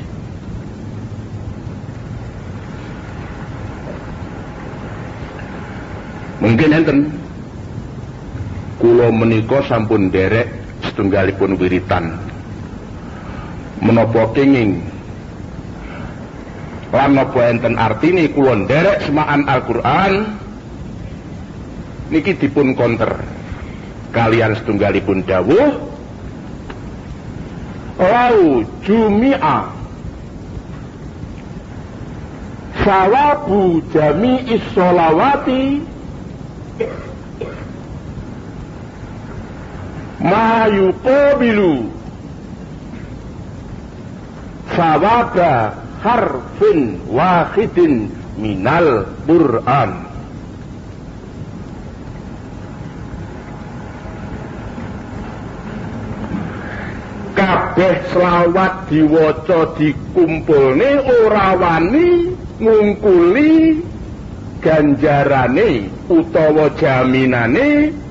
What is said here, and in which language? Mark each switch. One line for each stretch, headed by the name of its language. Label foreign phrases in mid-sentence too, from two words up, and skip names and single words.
Javanese: Mungkin enten kula menika sampun derek setunggalipun wiritan menapa kenging lan napa enten artine kula nderek semaan Al-Qur'an niki dipun konter kalian setunggalipun dawuh
Arabic: لو جمع ثواب جميع الصلوات ما يقابل ثواب حرف واحد من القرآن.
Javanese: Kabeh selawat diwaca dikumpulne ora wani ngungkuli ganjarane utawa jaminane